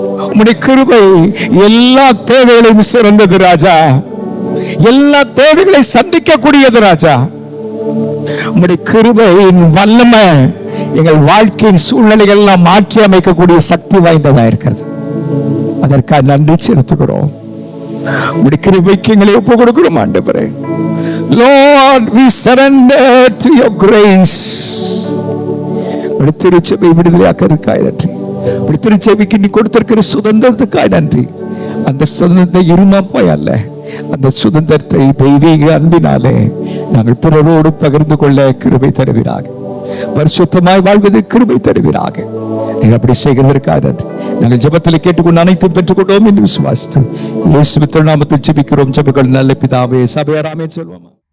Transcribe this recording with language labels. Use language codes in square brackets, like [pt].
[ta] உம்முடைய கிருபை எல்லா தேவைகளையும் சிறந்தது ராஜா, எல்லா தேவைகளை சந்திக்கக்கூடியது ராஜா. உம்முடைய கிருபையின் வல்லமை எங்கள் வாழ்க்கையின் சூழ்நிலைகள் எல்லாம் மாற்றி அமைக்கக்கூடிய சக்தி வாய்ந்ததா இருக்கிறது. அதற்காக நன்றி செலுத்துகிறோம். உம்முடைய கிருபைக்கு எங்களை ஒப்பு கொடுக்கிறோம் ஆண்டவரே. [en] Lord, we surrender to your grace. [ta] உம்முடைய திருச்சபை விடுதலையாக்கிறதுக்காக நன்றி. உம்முடைய திருச்சபைக்கு நீ கொடுத்திருக்கிற சுதந்திரத்துக்காக நன்றி. அந்த சுதந்திரத்தை இருமாப்பாய் அல்ல, அந்த சுதந்திரத்தை தெய்வீக அன்பினாலே நாங்கள் பிறரோடு பகிர்ந்து கொள்ள கிருபை தருவீராக. பரிசுத்தமாய் வாழ்வது கிருபை தருவீராக. நீங்கள் அப்படி செய்கிறதற்காக நாங்கள் ஜெபத்தில் கேட்டுக்கொண்டு அனைத்தும் பெற்றுக்கொண்டோம் என்று விசுவாசித்து இயேசுவின் நாமத்தில் ஜெபிக்கிறோம். ஜெபங்கள் நல்ல பிதாவே. சபையார் ஆமென் சொல்வோமா?